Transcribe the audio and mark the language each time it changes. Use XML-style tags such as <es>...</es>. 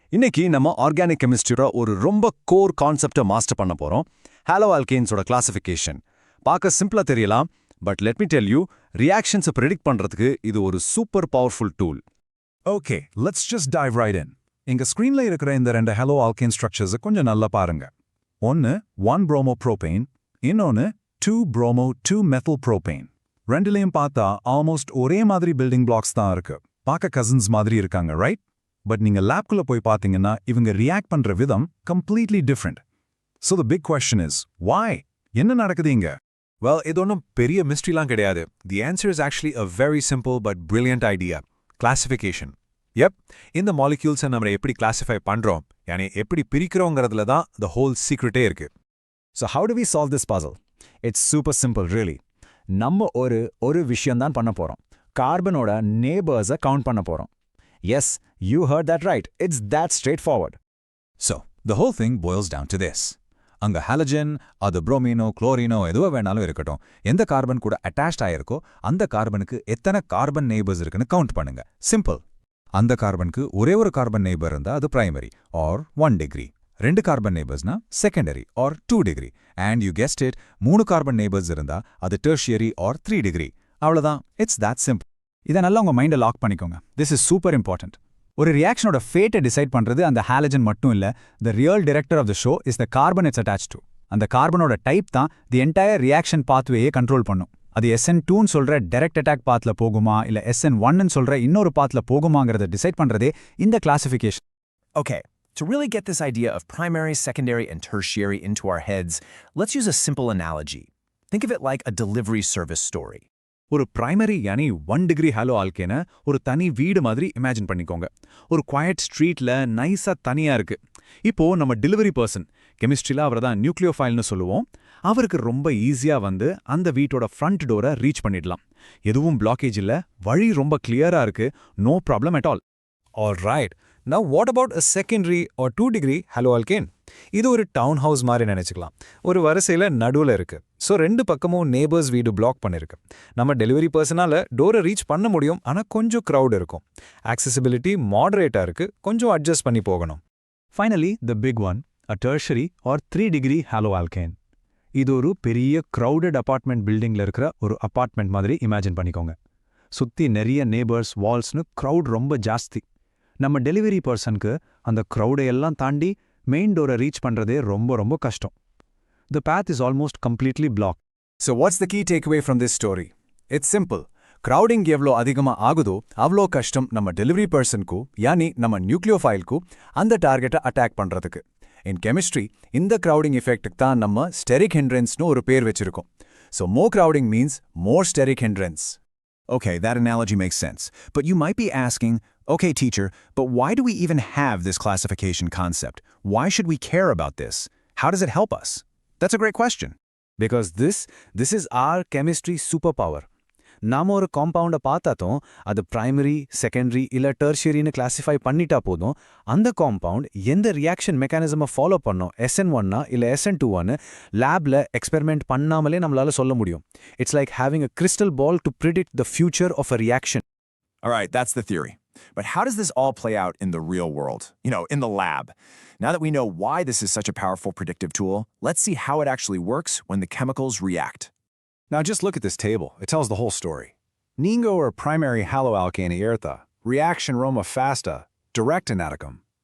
<ta>இன்னைக்கு நம்ம ஆர்கானிக் கெமிஸ்ட்ரியோட ஒரு ரொம்ப கோர் கான்செப்டை மாஸ்டர் பண்ண போறோம். Hollow ஆல்கேன்ஸோட classification. பார்க்க சிம்பிளா தெரியலாம்,</ta> <en>but let me tell you,</en> <ta>ரியாக்ஷன்ஸை predict பண்றதுக்கு இது ஒரு super powerful tool.</ta> <en>Okay, let's just dive right in.</en> <ta>இங்க ஸ்க்ரீன்ல இருக்கிற இந்த ரெண்டு ஹலோ ஆல்கேன் ஸ்ட்ரக்சர்ஸை கொஞ்சம் நல்லா பாருங்க. ஒன்னு 1 bromo propane, இன்னொன்னு 2 bromo 2 methyl propane. ரெண்டுலையும் பார்த்தா ஆல்மோஸ்ட் ஒரே மாதிரி பில்டிங் பிளாக்ஸ் தான் இருக்கு. பார்க்க கசின்ஸ் மாதிரி இருக்காங்க, ரைட்? பட் நீங்க லேப்குள்ள போய் பார்த்தீங்கன்னா இவங்க ரியாக்ட் பண்ற விதம் completely different.</ta> <en>So the big question is why?</en> <ta>என்ன நடக்குது இங்க? Well, இது ஒன்றும் பெரிய மிஸ்ட்ரிலாம் கிடையாது.</ta> <en>The answer is actually a very simple but brilliant idea. Classification.</en> <ta>இந்த மாலிக்யூல்ஸை நம்ம எப்படி கிளாசிஃபை பண்றோம், யானி எப்படி பிரிக்கிறோங்கிறதுல தான்</ta> <en>the whole secret</en> <ta>இருக்கு.</ta> <en>So how do we solve this puzzle? It's super simple really.</en> <ta>நம்ம ஒரு விஷயம் தான் பண்ண போறோம். கார்பனோட நேபர்ஸை கவுண்ட் பண்ண போறோம்.</ta> <en>Yes, you heard that right. It's that straightforward. So, the whole thing boils down to this.</en> <ta>அங்க ஹாலஜன், அது புரோமினோ, குளோரினோ எதுவோ வேணாலும் இருக்கட்டும், எந்த கார்பன் கூட அட்டாச்ட் ஆயிருக்கோ அந்த கார்பனுக்கு எத்தனை கார்பன் நெய்பர்ஸ் இருக்குன்னு கவுண்ட் பண்ணுங்க. சிம்பிள். அந்த கார்பனுக்கு ஒரே ஒரு கார்பன் நெய்பர் இருந்தா அது primary R 1 degree. 2 carbon நெய்பர்ஸ்னா secondary R 2 degree.</ta> <en>And you guessed it,</en> <ta>3 carbon neighbours இருந்தா அது டெர்ஷியரி ஆர் 3 degree. அவ்வளவுதான்.</ta> <en>It's that simple.</en> <ta>இதை நல்லா உங்க மைண்டை லாக் பண்ணிக்கோங்க.</ta> <en>This is super important.</en> <ta>ஒரு ரியாக்ஷனோட ஃபேட்டை டிசைட் பண்றது அந்த ஹாலஜன் மட்டும் இல்ல.</ta> <en>The real director of the show is the carbon it's attach to.</en> <ta>அந்த கார்பனோட டைப் தான் தி என்டையர் ரியாக்ஷன் பாத்வேயே கண்ட்ரோல் பண்ணும். அது SN2ன்னு சொல்ற டைரக்ட் அட்டாக் பாத்ல போகுமா இல்ல SN1ன்னு சொல்ற இன்னொரு பாத்ல போகுமாங்கிறத டிசைட் பண்றதே இந்த classification.</ta> <en>Okay, to really get this idea of primary, secondary, and tertiary into our heads, let's use a simple analogy. Think of it like a delivery service story.</en> <ta>ஒரு primary யானி 1 degree hollow ஆல்கேனை ஒரு தனி வீடு மாதிரி imagine பண்ணிக்கோங்க. ஒரு quiet ஸ்ட்ரீட்ல நைஸா தனியா இருக்கு. இப்போ நம்ம டெலிவரி பர்சன், கெமிஸ்ட்ரியில அவரை தான் நியூக்ளியோஃபைல்னு சொல்லுவோம், அவருக்கு ரொம்ப ஈஸியா வந்து அந்த வீட்டோட ஃப்ரண்ட் டோரை ரீச் பண்ணிடலாம். எதுவும் பிளாக்கேஜ் இல்ல, வழி ரொம்ப கிளியரா இருக்கு,</ta> <en>No problem at all. Alright, now what about a secondary or 2 degree haloalkane?</en> <ta>இது ஒரு டவுன் ஹவுஸ் மாதிரி நினைச்சுக்கலாம். ஒரு வரிசையில் நடுவில் இருக்கு. ஸோ 2 பக்கமும் நேபர்ஸ் வீடு பிளாக் பண்ணிருக்கு. நம்ம டெலிவரி பர்சனால டோரை ரீச் பண்ண முடியும், ஆனால் கொஞ்சம் க்ரௌட் இருக்கும். ஆக்சசிபிலிட்டி மாடரேட்டாக இருக்கு, கொஞ்சம் அட்ஜஸ்ட் பண்ணி போகணும்.</ta> <en>Finally the big one, a tertiary or 3 degree haloalkane.</en> <ta>இது ஒரு பெரிய க்ரௌடட் அபார்ட்மெண்ட் பில்டிங்ல இருக்கிற ஒரு அபார்ட்மெண்ட் மாதிரி இமேஜின் பண்ணிக்கோங்க. சுற்றி நிறைய நேபர்ஸ், வால்ஸ்னு க்ரௌட் ரொம்ப ஜாஸ்தி. நம்ம டெலிவரி பர்சனுக்கு அந்த க்ரௌடை எல்லாம் தாண்டி மெயின் டோரை ரீச் பண்றதே ரொம்ப கஷ்டம்.</ta> <en>The path is almost completely blocked. So what's the key takeaway from this story? It's simple.</en> <ta>Crowding எவ்வளோ அதிகமா ஆகுதோ அவ்வளோ கஷ்டம் நம்ம டெலிவரி பர்சனுக்கு, யானி நம்ம நியூக்ளியோஃபைலுக்கு அந்த டார்கெட்டை அட்டாக் பண்றதுக்கு. இன் கெமிஸ்ட்ரி இந்த crowding எஃபெக்ட்டுக்கு தான் நம்ம ஸ்டெரிக் ஹிண்ட்ரன்ஸ்னு ஒரு பேர் வச்சிருக்கோம்.</ta> <en>So more crowding means more steric hindrance. Okay, that analogy makes sense. But you might be asking, okay teacher, but why do we even have this classification concept? Why should we care about this? How does it help us? That's a great question. Because this is our chemistry superpower.</en> <ta>நாம ஒரு காம்பவுண்டை பார்த்தாத்தோம் அது primary, secondary இல்ல டெர்ஷியரின்னு classify பண்ணிட்டா போதும், அந்த compound எந்த reaction மெக்கானிசமை follow பண்ணோம், SN1 இல்ல SN2 லேப்ல எக்ஸ்பெரிமெண்ட் பண்ணாமலே நம்மளால சொல்ல முடியும்.</ta> <en>It's like having a crystal ball to predict the future of a reaction. Alright, that's the theory. But how does this all play out in the real world? In the lab. Now that we know why this is such a powerful predictive tool, let's see how it actually works when the chemicals react. Now just look at this table. It tells the whole story. Ningo or primary haloalkane eartha, reaction Roma fasta, direct anaticum.</en>